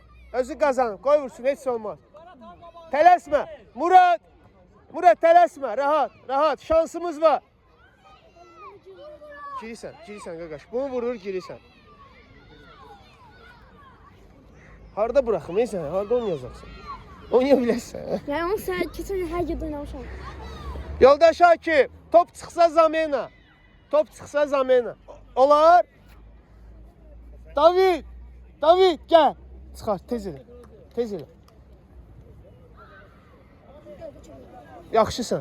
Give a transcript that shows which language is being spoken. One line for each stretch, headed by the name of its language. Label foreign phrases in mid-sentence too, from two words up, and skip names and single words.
Azerbaijani: Özü qazanır. Qoy vursun, heç olmaz. Tələsmə. Murat tələsmə. Rahat. Şansımız var. Girirsən qaqaş. Bunu vurur, girirsən. Harda buraxım, sən? Harda oynayacaqsan? Oynaya bilərsən.
Turkish: Yani onu sen kesin her gün oynamışam.
Azerbaijani: Yoldaş Akif, top çıxsa zamena. Olar. David, gəl. Çıxar, tez elə. Yaxşısan.